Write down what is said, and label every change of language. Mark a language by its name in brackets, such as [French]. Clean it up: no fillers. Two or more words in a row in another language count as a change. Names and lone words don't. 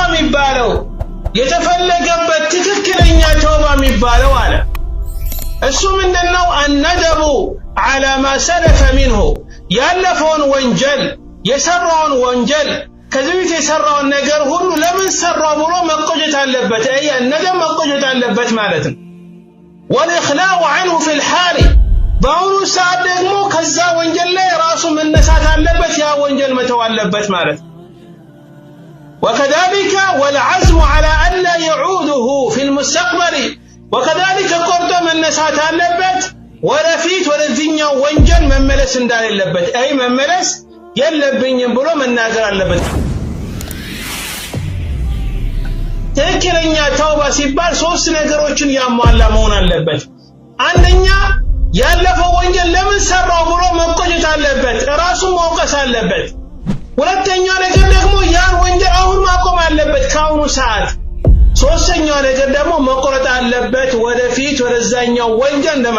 [Amharic] የሚባለው የተፈለገበት ትክክለኛ ተውባ የሚባለው አለ እሱ ምንድነው [Arabic] الندم على ما سلف منه [Amharic] ያለፈውን ወንጀል የሰራውን ወንጀል ከዚህ በፊት የሰራውን ነገር ሁሉ ለምን ሰራው ብሎ መቆጨት አለበት الندم መቆጨት አለበት ማለት ነው [Arabic] والإخلاء عنه في الحال [Amharic] በአሁኑ ሰዓት ደግሞ ከዛ ወንጀል ላይ ራሱ መነሳት አለበት ያ ወንጀል መተው አለበት ማለት [Arabic] وكذلك والعزم على أن لا يعوده في المستقبل وكذلك قرط [Amharic] መነሳት አለበት ወደፊት ወደዚህኛው ወንጀል መመለስ እንዳለበት መመለስ የለብኝም ብሎ መናገር አለበት ትክክለኛ ተውባ ሲባል ሶስት ነገሮችን ያሟላ መሆን አለበት አንደኛ ያለፈው ወንጀል ለምን ሰራው ብሎ መቆጨት አለበት ራሱን ማውቀስ አለበት ሁለተኛ ነገር ደግሞ ያን ወንጀል አሁን ማቆም አለበት ካሁኑ ሰዓት ሶስተኛ ነገር ደግሞ መቆረጥ አለበት ወደፊት ወደዛኛው ወንጀል